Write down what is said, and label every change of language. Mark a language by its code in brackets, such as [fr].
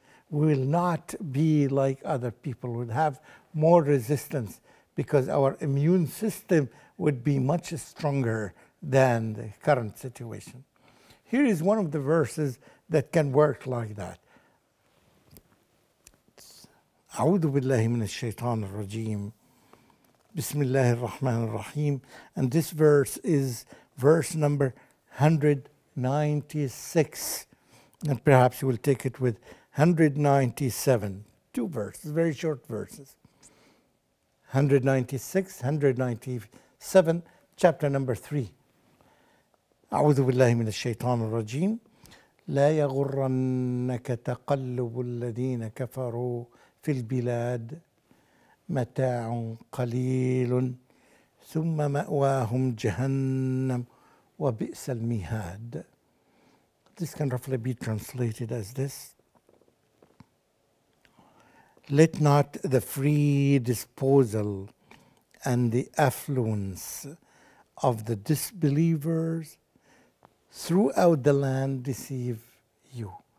[en] We will not be like other people. We'll have more resistance because our immune system would be much stronger than the current situation. Here is one of the verses that can work like that. [ar] أعوذ بالله من الشيطان الرجيم. Bismillah ar-Rahman ar-Rahim. [en] And this verse is verse number 196. And perhaps we'll take it with 197. Two verses, very short verses. 196, 197, chapter number 3. [ar] أعوذ بالله من الشيطان الرجيم. لا يغرنك تقلب الذين كفروا في البلاد متاع قليل ثم مأواهم جهنم وبئس المهاد. [en] This can roughly be translated as this: let not the free disposal and the affluence of the disbelievers throughout the land deceive you.